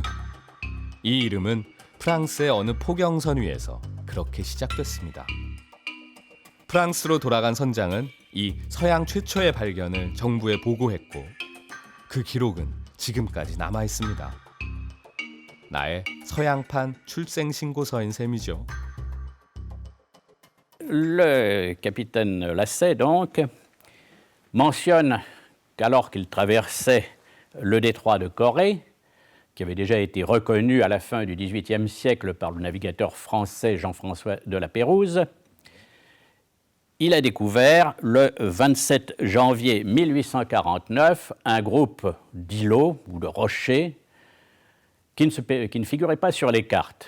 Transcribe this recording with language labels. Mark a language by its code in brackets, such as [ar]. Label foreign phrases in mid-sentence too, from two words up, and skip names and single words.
[ko] 이 이름은 프랑스의 어느 포경선 위에서 그렇게 시작됐습니다. 프랑스로 돌아간 선장은 이 서양 최초의 발견을 정부에 보고했고 그 기록은 지금까지 남아 있습니다. 나의 서양판 출생신고서인 셈이죠. [fr] Le capitaine Lasset, donc, mentionne qu'alors qu'il traversait le détroit de Corée, qui avait déjà été reconnu à la fin du XVIIIe siècle par le navigateur français Jean-François de la Pérouse, Il a découvert le 27 janvier 1849 un groupe d'îlots ou de rochers qui ne figuraient pas sur les cartes.